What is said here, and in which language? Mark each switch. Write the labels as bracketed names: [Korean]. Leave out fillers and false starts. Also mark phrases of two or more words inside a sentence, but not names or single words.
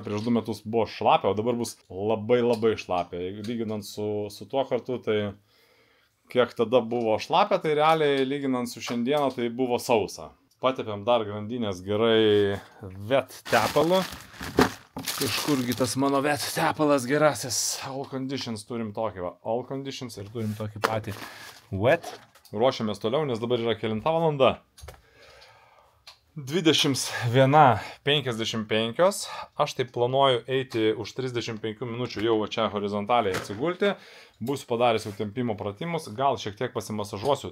[Lithuanian] Prieš 2 metus buvo šlapia, o dabar bus labai šlapia. Jeigu lyginant su tuo kartu, tai kiek tada buvo šlapia, tai realiai lyginant su šiandieną, tai buvo sausa. Patepėm dar grandinės gerai wet tepalu. Kažkurgi tas mano wet tepalas gerasis. [English] All conditions [Lithuanian] turim tokį, va. [English] All conditions [Lithuanian] ir turim tokį patį wet. Ruošiamės toliau, nes dabar yra kelinta valanda. 21:55. Aš taip planuoju eiti už 35 minučių jau čia horizontaliai atsigulti. Būsiu padaręs jau tempimo pratimus, gal šiek tiek pasimasažuosiu.